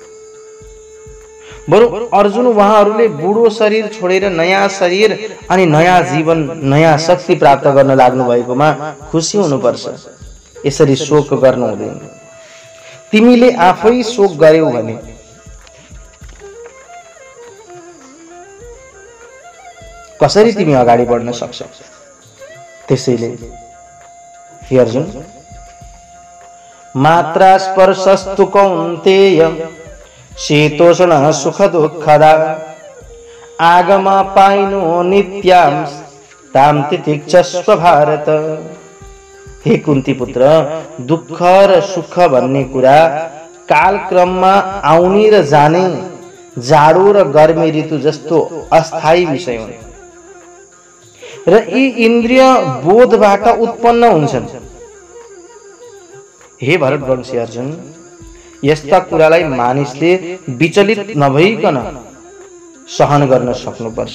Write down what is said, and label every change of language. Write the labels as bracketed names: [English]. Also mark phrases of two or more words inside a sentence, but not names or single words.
[Nepali] बरु अर्जुन उहाँहरूले बुढो शरीर छोडेर नयाँ शरीर अनि नयाँ जीवन, नयाँ शक्ति प्राप्त गर्न लाग्नु भएकोमा खुसी हुनुपर्छ। यसरी शोक गर्नु हुँदैन। तिमीले आफै शोक गर्यौ भने कसरी तिमी अगाडि बढ्न सक्छौ? त्यसैले हे अर्जुन, [Sanskrit] मात्रा स्पर्शस्तु कौन्तेय शीतोष्ण सुख दुःखदा आगमा पाइनो नित्यां तां तितिक्षस्व भारत। [Nepali] हे कुन्ती पुत्र, दुःख र सुख भन्ने कुरा कालक्रममा आउने र जाने जाडो र गर्मी ऋतु जस्तो अस्थायी विषय हुन् र यी इन्द्रिय बोधबाट उत्पन्न हुन्छन्। हे भरतवंशी अर्जुन, यस्ता कुरालाई मानिसले विचलित नभइकन सहन गर्न सक्नुपर्छ।